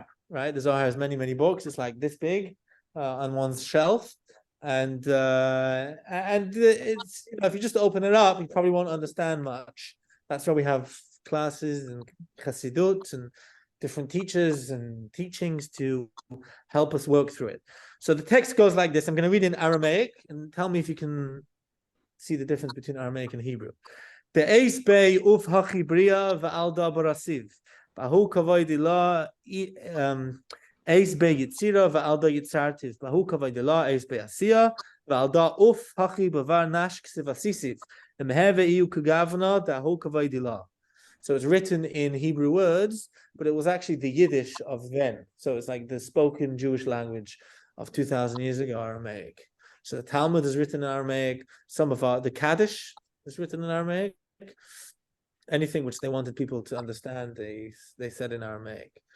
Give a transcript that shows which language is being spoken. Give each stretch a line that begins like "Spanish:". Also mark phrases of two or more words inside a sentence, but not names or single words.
English: Right, the Zohar has many books. It's like this big on one's shelf, and it's if you just open it up, you probably won't understand much. That's why we have classes and Chassidut and different teachers and teachings to help us work through it. So the text goes like this. I'm going to read in Aramaic and tell me if you can see the difference between Aramaic and Hebrew.
Aramaic: Be'eis bei uf hachibria va'alda barasiv. Bahu kavoidila eis bei yitzira va'alda yitzartiv. Bahu kavoidila eis bei asiya va'alda uf hachi bavar nash ksivasisiv. Meheve iu kugavna dahu kavoidila.
English: So it's written in Hebrew words, but it was actually the Yiddish of then. So it's like the spoken Jewish language of 2,000 years ago, Aramaic. So the Talmud is written in Aramaic. Some of the Kaddish is written in Aramaic. Anything which they wanted people to understand, they said in Aramaic.